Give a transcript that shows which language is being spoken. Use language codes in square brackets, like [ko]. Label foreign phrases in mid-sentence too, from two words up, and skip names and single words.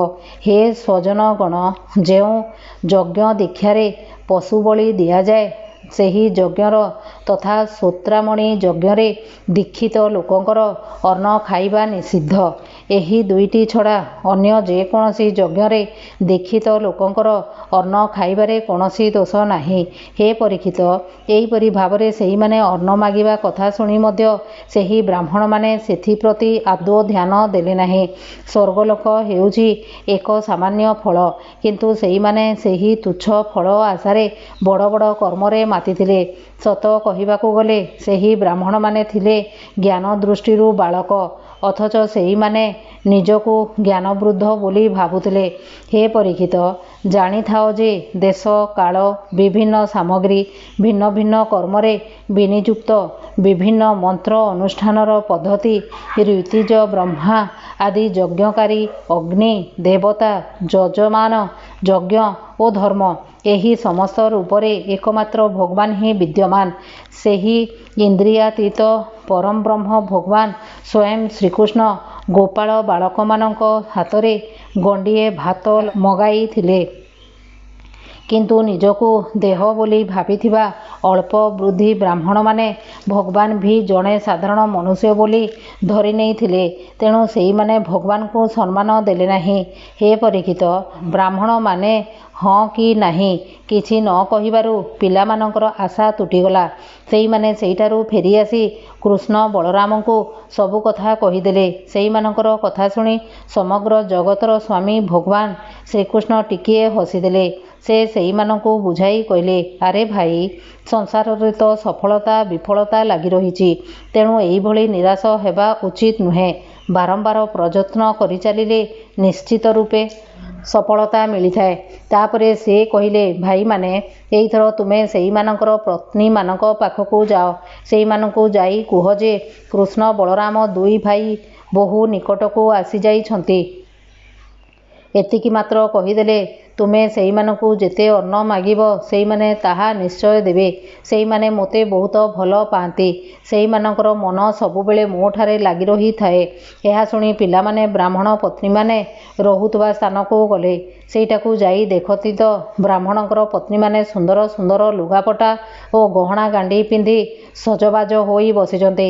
[or] ହେ ସ୍ୱଜନଗଣ, ଯେଉଁ ଯଜ୍ଞ ଦୀକ୍ଷାରେ ପଶୁ ବଳି ଦିଆ ଯାଏ ସେହି ଯଜ୍ଞର ତଥା ଶ୍ରୋତ୍ରାମଣି ଯଜ୍ଞରେ ଦୀକ୍ଷିତ ଲୋକଙ୍କର ଅନ୍ନ ଖାଇବା ନିଷିଦ୍ଧ। ଏହି ଦୁଇଟି ଛଡ଼ା ଅନ୍ୟ ଯେ କୌଣସି ଯଜ୍ଞରେ ଦୀକ୍ଷିତ ଲୋକଙ୍କର ଅନ୍ନ ଖାଇବାରେ କୌଣସି ଦୋଷ ନାହିଁ। ହେ ପରୀକ୍ଷିତ, ଏହିପରି ଭାବରେ ସେହି ମାନେ ଅନ୍ନ ମାଗିବା କଥା ଶୁଣି ମଧ୍ୟ ସେହି ବ୍ରାହ୍ମଣ ମାନେ ସେଥି ପ୍ରତି ଆଦୌ ଧ୍ୟାନ ଦେଲେ ନାହିଁ। ସ୍ୱର୍ଗଲୋକ ହେଉଛି ଏକ ସାମାନ୍ୟ ଫଳ, କିନ୍ତୁ ସେହି ମାନେ ସେହି ତୁଚ୍ଛ ଫଳ ଆଶାରେ ବଡ଼ ବଡ଼ କର୍ମରେ ମାତିଥିଲେ। ସତ କହିବାକୁ ଗଲେ ସେହି ବ୍ରାହ୍ମଣ ମାନେ ଥିଲେ ଜ୍ଞାନ ଦୃଷ୍ଟିରୁ ବାଳକ, ଅଥଚ ସେହି ମାନେ ନିଜକୁ ଜ୍ଞାନବୃଦ୍ଧ ବୋଲି ଭାବୁଥିଲେ। ହେ ପରୀକ୍ଷିତ, ଜାଣି ଥାଅ ଯେ ଦେଶ କାଳ ବିଭିନ୍ନ ସାମଗ୍ରୀ ଭିନ୍ନ ଭିନ୍ନ କର୍ମରେ ବିନିଯୁକ୍ତ ବିଭିନ୍ନ ମନ୍ତ୍ର ଅନୁଷ୍ଠାନର ପଦ୍ଧତି ଋତ୍ୱିଜ ବ୍ରହ୍ମା ଆଦି ଯଜ୍ଞକାରୀ ଅଗ୍ନି ଦେବତା ଯଜମାନ ଯଜ୍ଞ ଓ ଧର୍ମ ଏହି ସମସ୍ତ ରୂପରେ ଏକମାତ୍ର ଭଗବାନ ହିଁ ବିଦ୍ୟମାନ। ସେହି ଇନ୍ଦ୍ରିୟାତୀତ ପରମ ବ୍ରହ୍ମ ଭଗବାନ ସ୍ୱୟଂ ଶ୍ରୀକୃଷ୍ଣ ଗୋପାଳ ବାଳକ ମାନଙ୍କ ହାତରେ ଗଣ୍ଡିଏ ଭାତ ମଗାଇ ଥିଲେ, କିନ୍ତୁ ନିଜକୁ ଦେହ ବୋଲି ଭାବିଥିବା ଅଳ୍ପ ବୃଦ୍ଧି ବ୍ରାହ୍ମଣ ମାନେ ଭଗବାନ ଭି ଜଡ଼େ ସାଧାରଣ ମନୁଷ୍ୟ ବୋଲି ଧରି ନାହିଁ ଥିଲେ, ତେଣୁ ସେହି ମାନେ ଭଗବାନ କୁ ସମ୍ମାନ ଦେଲେ ନାହିଁ। ହେ ପରୀକ୍ଷିତ, ବ୍ରାହ୍ମଣ ମାନେ ହଁ କି ନାହିଁ କିଛି ନ କହିବାରୁ ପିଲାମାନଙ୍କର ଆଶା ତୁଟିଗଲା। ସେହି ମାନେ ସେହିଠାରୁ ଫେରି ଆସି କୃଷ୍ଣ ବଳରାମ କୁ ସବୁ କଥା କହିଦେଲେ। ସେହି ମାନଙ୍କର କଥା ଶୁଣି ସମଗ୍ର ଜଗତର ସ୍ୱାମୀ ଭଗବାନ ଶ୍ରୀକୃଷ୍ଣ ଟିକିଏ ହସିଦେଲେ। ସେ ସେହି ମାନଙ୍କୁ ବୁଝାଇ କହିଲେ, ଅରେ ଭାଇ, ସଂସାର ରେ ତ ସଫଳତା ବିଫଳତା ଲାଗି ରହେ, ତେଣୁ ଏହି ଭଳି ନିରାଶ ହେବା ଉଚିତ ନୁହେଁ। ବାରମ୍ବାର ପ୍ରୟତ୍ନ କରି ଚାଲିଲେ ନିଶ୍ଚିତ ରୂପେ ସଫଳତା ମିଳି ଥାଏ। ତାପରେ ସେ କହିଲେ, ଭାଇ ମାନେ ଏଥର ତୁମେ ସେହି ମାନଙ୍କର ପତ୍ନୀ ମାନଙ୍କ ପାଖକୁ ଯାଅ। ସେହି ମାନଙ୍କୁ ଯାଇ କୁହ ଯେ କୃଷ୍ଣ ବଳରାମ ଦୁଇ ଭାଇ ବହୁ ନିକଟକୁ ଆସି ଯାଇଛନ୍ତି। ଏତିକି ମାତ୍ର କହିଦେଲେ ତୁମେ ସେଇମାନଙ୍କୁ ଯେତେ ଅନ୍ନ ମାଗିବ ସେଇମାନେ ତାହା ନିଶ୍ଚୟ ଦେବେ। ସେଇମାନେ ମୋତେ ବହୁତ ଭଲ ପାଆନ୍ତି। ସେଇମାନଙ୍କର ମନ ସବୁବେଳେ ମୋଠାରେ ଲାଗି ରହିଥାଏ। ଏହା ଶୁଣି ପିଲାମାନେ ବ୍ରାହ୍ମଣ ପତ୍ନୀମାନେ ରହୁଥିବା ସ୍ଥାନକୁ ଗଲେ। ସେଇଟାକୁ ଯାଇ ଦେଖନ୍ତି ତ ବ୍ରାହ୍ମଣଙ୍କର ପତ୍ନୀମାନେ ସୁନ୍ଦର ସୁନ୍ଦର ଲୁଗାପଟା ଓ ଗହଣା ଗାଣ୍ଡି ପିନ୍ଧି ସଜବାଜ ହୋଇ ବସିଛନ୍ତି।